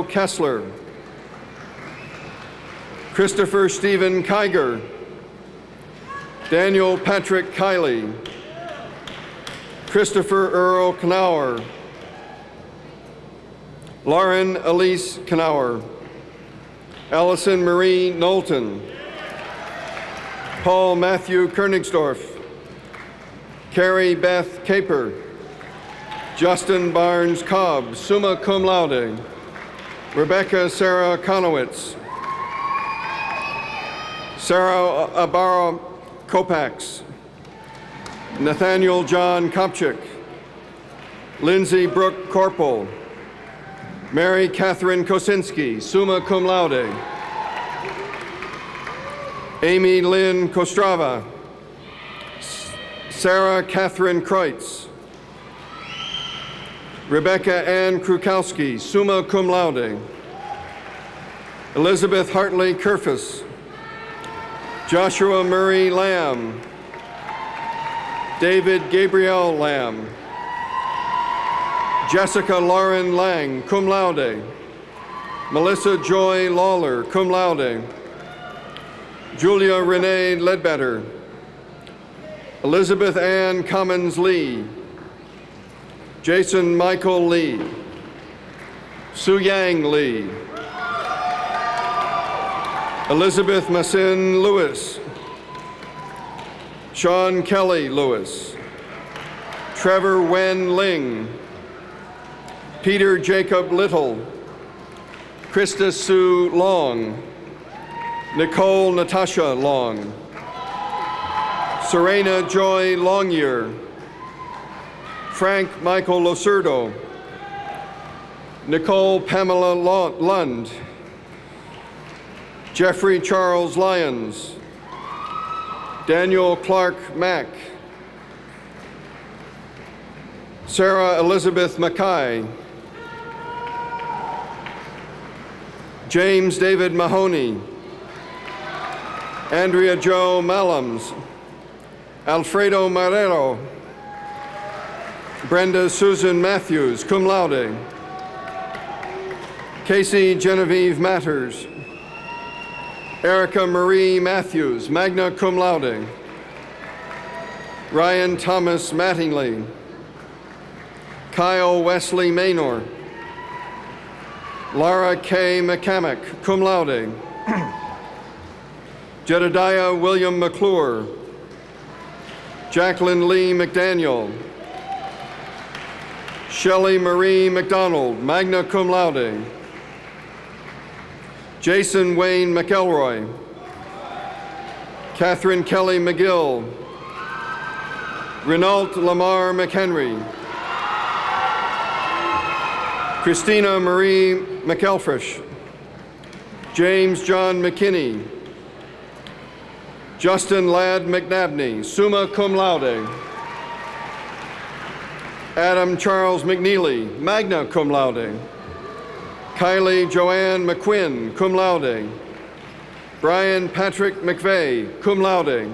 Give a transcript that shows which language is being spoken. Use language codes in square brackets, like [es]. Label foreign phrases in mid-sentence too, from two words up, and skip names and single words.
[en] Kessler, Christopher Stephen Kiger, Daniel Patrick Kiley, Christopher Earl Knauer, Lauren Elise Knauer, Allison Marie Knowlton, Paul Matthew Koenigsdorf, Carrie Beth Caper, Justin Barnes Cobb, [la] summa cum laude. [en] Rebecca Sarah Konowitz, Sarah Abara Kopax, Nathaniel John Kopchik, Lindsay Brooke Corporal, Mary Catherine Kosinski, [la] summa cum laude. [en] Amy Lynn Kostrava, Sarah Catherine Kreutz, Rebecca Ann Krukowski, [la] summa cum laude. [en] Elizabeth Hartley Kerfus, Joshua Murray Lamb, David Gabriel Lamb, Jessica Lauren Lang, [la] cum laude. [en] Melissa Joy Lawler, [la] cum laude. [en] Julia Renee Ledbetter, Elizabeth Ann Commons Lee, Jason Michael Lee, Su Yang Lee, Elizabeth Massin Lewis, Sean Kelly Lewis, Trevor Wen Ling, Peter Jacob Little, Krista Sue Long, Nicole Natasha Long, Serena Joy Longyear, Frank Michael Losurdo, Nicole Pamela Lund, Jeffrey Charles Lyons, Daniel Clark Mack, Sarah Elizabeth Mackay, James David Mahoney, Andrea Jo Malams, Alfredo Marrero, Brenda Susan Matthews, [la] cum laude. [en] Casey Genevieve Matters, Erica Marie Matthews, [la] magna cum laude. [en] Ryan Thomas Mattingly, Kyle Wesley Maynor, Lara K. McCamick, [la] cum laude. [en] Jedediah William McClure, Jacqueline Lee McDaniel, Shelley Marie McDonald, [la] magna cum laude. [en] Jason Wayne McElroy, Catherine Kelly McGill, Renault Lamar McHenry. Christina Marie McElfresh. James John McKinney. Justin Ladd McNabney, [la] summa cum laude. [en] Adam Charles McNeely, [la] magna cum laude. [en] Kylie Joanne McQuinn, [la] cum laude. [en] Brian Patrick McVeigh, [la] cum laude.